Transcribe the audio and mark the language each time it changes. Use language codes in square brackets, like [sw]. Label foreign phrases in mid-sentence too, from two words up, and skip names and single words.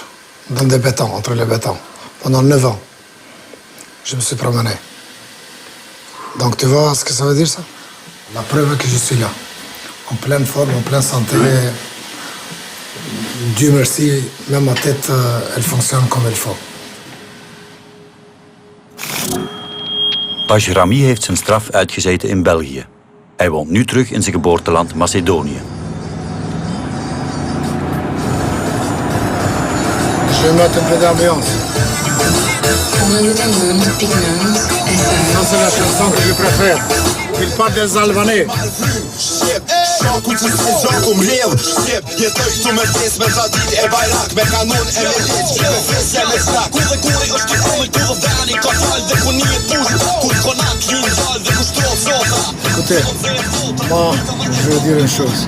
[fr] Dans des bétons, entre les bétons. Pendant 9 ans, je me suis promené. Donc tu vois ce que ça veut dire, ça? La preuve que je suis là. En pleine forme, en pleine santé. Dieu merci, même ma tête, elle fonctionne comme il faut. [nl] Bajrami heeft zijn straf uitgezeten in België. Hij woont nu terug in zijn geboorteland Macedonië. [fr] Je vais mettre un peu d'ambiance. c'est la chanson que je préfère. Il parle des Albanais. Écoutez, moi, je veux dire une chose.